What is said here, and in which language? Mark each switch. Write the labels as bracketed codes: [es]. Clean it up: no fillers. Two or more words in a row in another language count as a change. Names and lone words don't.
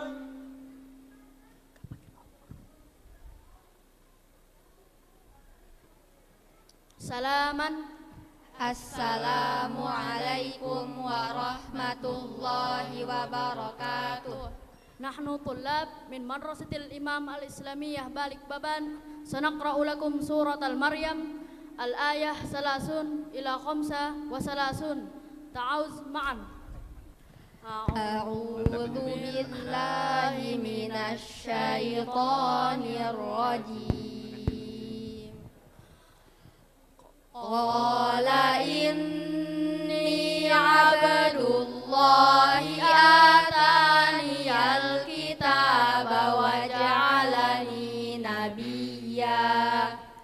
[id] Salaman. [ar] السلام عليكم ورحمة الله وبركاته. نحن طلاب من مدرسة الإمام الإسلامية باليكبابان. سنقرأ لكم سورة المريم الآية ثلاثون إلى خمسة وثلاثون. تعوذ معا. أعوذ بالله من الشيطان الرجيم. قال إني عبد الله آتاني الكتاب وجعلني نبيا